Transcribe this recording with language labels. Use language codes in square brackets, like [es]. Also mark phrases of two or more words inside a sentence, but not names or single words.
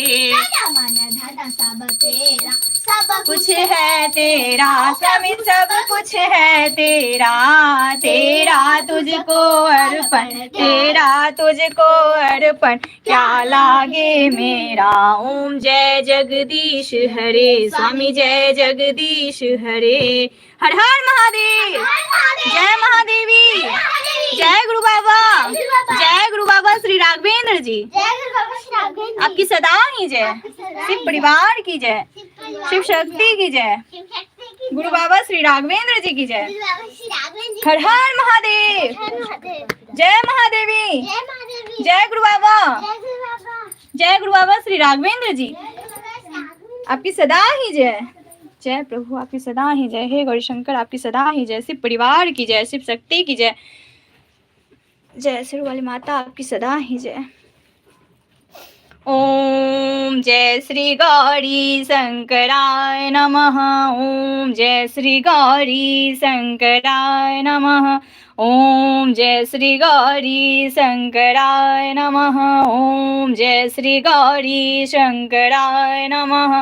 [hi] मन धन सब तेरा, सब कुछ है तेरा, स्वामी सब कुछ है तेरा, तेरा तुझको अर्पण, तेरा तुझको अर्पण, क्या लागे मेरा। ओम जय जगदीश हरे। स्वामी जय जगदीश हरे। हर हर महादेव, जय महादेवी, जय गुरु बाबा, जय गुरु बाबा श्री राघवेंद्र जी, आपकी सदा ही जय। शिव परिवार की जय, शिव शक्ति की जय, गुरु बाबा श्री राघवेंद्र जी की जय। हर हर महादेव, जय महादेवी, जय गुरु बाबा, जय गुरु बाबा श्री राघवेंद्र जी, आपकी सदा ही जय। जय प्रभु, आपकी सदा ही जय। हे गौरी शंकर, आपकी सदा ही जय। शिव परिवार की जय, शिव शक्ति की जय, जय सिर वाली माता, आपकी सदा ही जय। [sa] ओम जय श्री गौरी शंकराय नमः। ओम जय श्री गौरी शंकराय नमः। ओम जय श्री गौरी शंकराय नमः। ओम जय श्री गौरी शंकराय नमः।